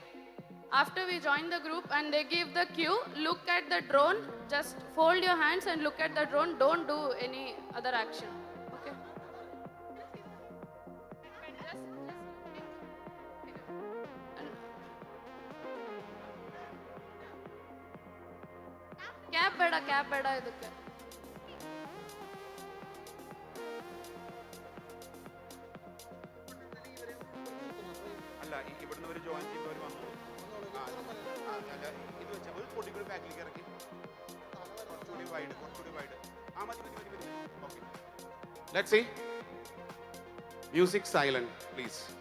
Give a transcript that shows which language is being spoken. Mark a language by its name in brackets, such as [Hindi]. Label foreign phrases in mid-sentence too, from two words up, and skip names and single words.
[English] After we join the group and they give the cue, look at the drone, just fold your hands and look at the drone, don't do any other action. [Kannada] Okay? Cap ಬೇಡ ಇದಕ್ಕೆ. [Malayalam] അല്ല ഇവിടുന്ന് ഒരു ജോയിൻ ചെയ്യുന്നവർ വന്നു ഇത് വെച്ചാൽ ഒരു പൊടിക്കൂടി ബാക്കിലേക്ക് ഇറക്കി കുറച്ചുകൂടി വൈഡ് ആ മതി [English] okay let's see music silent please